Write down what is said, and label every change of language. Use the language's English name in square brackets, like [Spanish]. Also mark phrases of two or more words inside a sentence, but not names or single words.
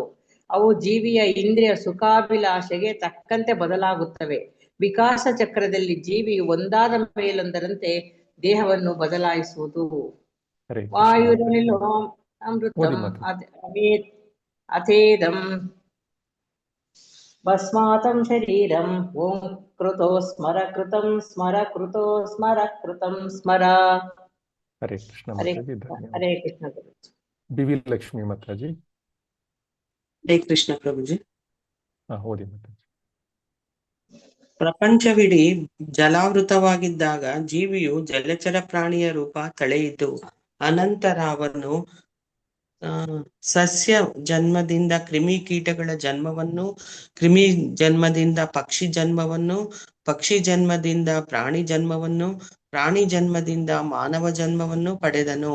[Kannada] ಅವು ಜೀವಿಯ ಇಂದ್ರಿಯ ಸುಖಾಭಿಲಾಷೆಗೆ ತಕ್ಕಂತೆ ಬದಲಾಗುತ್ತವೆ. ವಿಕಾಸ ಚಕ್ರದಲ್ಲಿ ಜೀವಿ ಒಂದಾದ ಮೇಲೊಂದರಂತೆ ದೇಹವನ್ನು ಬದಲಾಯಿಸುವುದು. [Sanskrit] ಹರೇ ಕೃಷ್ಣ ವಾಯುರನಿಲೋ [Kannada] ಓದಿ [Sanskrit] ಅಮೃತಂ ಮಾತಾಜಿ. ಅಥೇದಂ ಭಸ್ಮಾತಂ ಶರೀರಂ ಓಂ ಕೃತೋ ಸ್ಮರ ಕೃತಂ ಸ್ಮರ ಕೃತೋ ಸ್ಮರ ಕೃತಂ ಸ್ಮರ. ಹರೇ ಕೃಷ್ಣ ಹರೇ ಮಾತಾಜಿ, ಕೃಷ್ಣ. [Kannada] ಧನ್ಯವಾದ. [Sanskrit] ಹರೇ ಕೃಷ್ಣ ಗುರುಜಿ. ಬಿವಿ ಲಕ್ಷ್ಮಿ ಮಾತಾಜಿ. ಹರೇ ಕೃಷ್ಣ ಪ್ರಭುಜಿ. [Kannada] ಓದಿ ಮಾತಾಜಿ. ಪ್ರಪಂಚವಿಡೀ ಜಲಾವೃತವಾಗಿದ್ದಾಗ ಜೀವಿಯು ಜಲಚರ ಪ್ರಾಣಿಯ ರೂಪ ತಳೆಯಿತು. ಅನಂತರ ಅವನು ಸಸ್ಯ ಜನ್ಮದಿಂದ ಕ್ರಿಮಿ ಕೀಟಗಳ ಜನ್ಮವನ್ನು, ಕ್ರಿಮಿ ಜನ್ಮದಿಂದ ಪಕ್ಷಿ ಜನ್ಮವನ್ನು, ಪಕ್ಷಿ ಜನ್ಮದಿಂದ ಪ್ರಾಣಿ ಜನ್ಮವನ್ನು, ಪ್ರಾಣಿ ಜನ್ಮದಿಂದ ಮಾನವ ಜನ್ಮವನ್ನು ಪಡೆದನು.